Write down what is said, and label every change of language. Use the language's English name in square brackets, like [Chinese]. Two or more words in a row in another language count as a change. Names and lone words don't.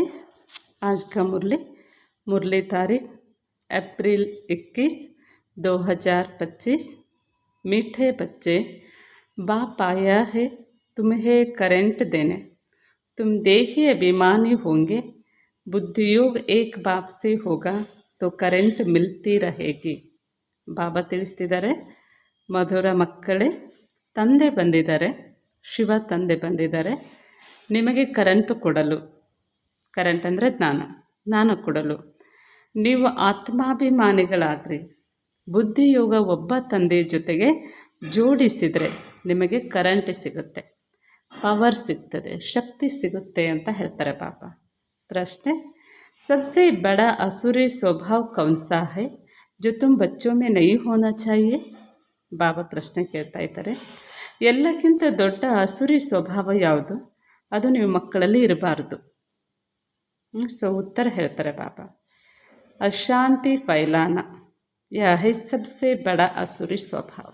[Hindi] आज का मुरली तारीख अप्रैल 21, 2025। मीठे बच्चे, बाप आया है तुम्हें करंट देने। तुम देही अभिमानी होंगे। बुद्धियोग एक बाप से होगा तो करंट मिलती रहेगी। [Kannada] ಬಾಬಾ ತಿಳಿಸ್ತಿದ್ದಾರೆ, ಮಧುರ ಮಕ್ಕಳೇ, ತಂದೆ ಬಂದಿದ್ದಾರೆ, ಶಿವ ತಂದೆ ಬಂದಿದ್ದಾರೆ ನಿಮಗೆ ಕರೆಂಟು ಕೊಡಲು. ಕರೆಂಟ್ ಅಂದರೆ ಜ್ಞಾನ ಕೊಡಲು. ನೀವು ಆತ್ಮಾಭಿಮಾನಿಗಳಾಗ್ರಿ. ಬುದ್ಧಿಯೋಗ ಒಬ್ಬ ತಂದೆಯ ಜೊತೆಗೆ ಜೋಡಿಸಿದರೆ ನಿಮಗೆ ಕರೆಂಟ್ ಸಿಗುತ್ತೆ, ಪವರ್ ಸಿಗ್ತದೆ, ಶಕ್ತಿ ಸಿಗುತ್ತೆ ಅಂತ ಹೇಳ್ತಾರೆ ಬಾಬಾ. ಪ್ರಶ್ನೆ, [Hindi] सबसे बड़ा असुरी स्वभाव कौन सा है जो तुम बच्चों में नहीं होना चाहिए? [Kannada] ಬಾಬಾ ಪ್ರಶ್ನೆ ಕೇಳ್ತಾ ಇದ್ದಾರೆ, ಎಲ್ಲಕ್ಕಿಂತ ದೊಡ್ಡ ಅಸುರಿ ಸ್ವಭಾವ ಯಾವುದು, ಅದು ನೀವು ಮಕ್ಕಳಲ್ಲಿ ಇರಬಾರ್ದು. ಉತ್ತರ ಹೇಳ್ತಾರೆ ಬಾಬಾ, [Hindi] अशांति फैलाना यह है सबसे बड़ा असुरी स्वभाव.